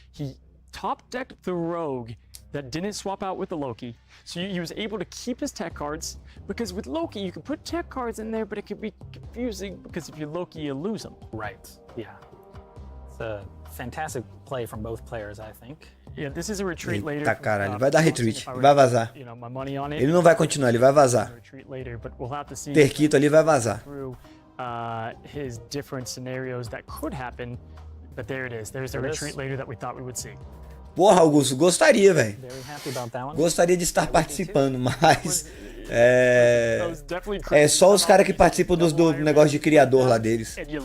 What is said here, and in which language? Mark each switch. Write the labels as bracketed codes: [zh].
[en] He top decked the Rogue that didn't swap out with the Loki. So he was able to keep his tech cards because with Loki you can put tech cards in there, but it could be confusing because if you're Loki you lose them. Right. Yeah. It's a fantastic play from both players, I think. Yeah, this is a retreat later. [pt] Tá caralho, vai dar retreat, vai vazar. Ele não vai continuar, ele vai vazar. Terquito ali vai vazar. [en] His different scenarios that could happen, but there it is. There's a retreat later that we thought we would see. [pt] Porra, Augusto, gostaria, velho. Gostaria de estar participando, mas é só os caras que participam do negócio de criador lá deles.